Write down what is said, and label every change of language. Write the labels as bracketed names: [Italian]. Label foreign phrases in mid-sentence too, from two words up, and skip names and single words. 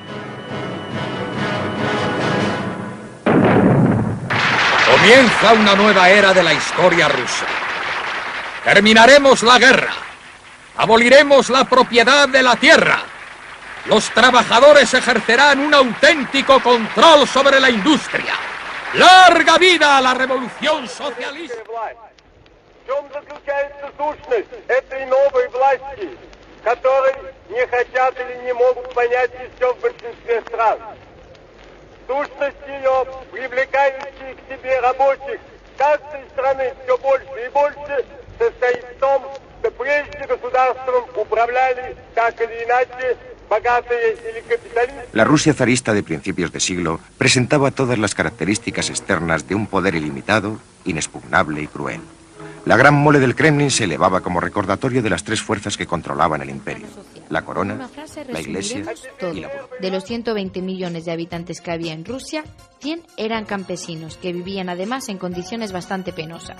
[Spanish] Comienza una nueva era de la historia rusa. Terminaremos la guerra. Aboliremos la propiedad de la tierra. Los trabajadores ejercerán un auténtico control sobre la industria. ¡Larga vida a la revolución socialista! [Russian] В чем заключается сущность этой новой власти, которой не хотят или не могут понять еще в большинстве стран? Сущность ее, привлекающая к себе рабочих каждой страны все больше и больше, состоит в том, так или иначе, богатые или капиталисты. [Spanish] La Rusia zarista de principios de siglo presentaba todas las características externas de un poder ilimitado, inexpugnable y cruel. La gran mole del Kremlin se elevaba como recordatorio de las tres fuerzas que controlaban el imperio: la corona, la iglesia y la burguesía. De los 120 millones de habitantes que había en Rusia, 100 eran campesinos, que vivían además en condiciones bastante penosas.